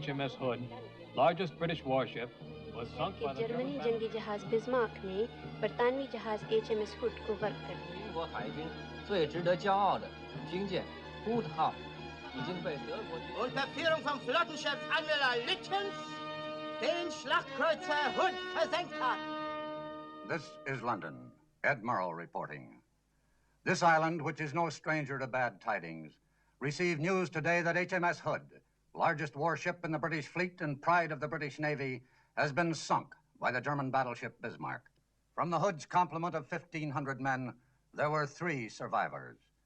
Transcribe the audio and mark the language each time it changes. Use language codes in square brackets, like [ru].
[en] HMS Hood, largest British warship, was sunk by the [hi] Germany [en] German [hi] जंगी जहाज Bismarck ने बरतानवी जहाज HMS Hood को गर्क कर दिया। [zh] 英国海军最值得骄傲的军舰 Hood 号已经被德国 [de] Unter Führung vom Flottenchef Admiral Lütjens den Schlachtkreuzer Hood versenkt hat. [en] This is London. Ed Murrow reporting. This island, which is no stranger to bad tidings, received news today that HMS Hood, largest warship in the British fleet and pride of the British Navy, has been sunk by the German battleship Bismarck. From the Hood's complement of 1,500 men, there were 3 survivors.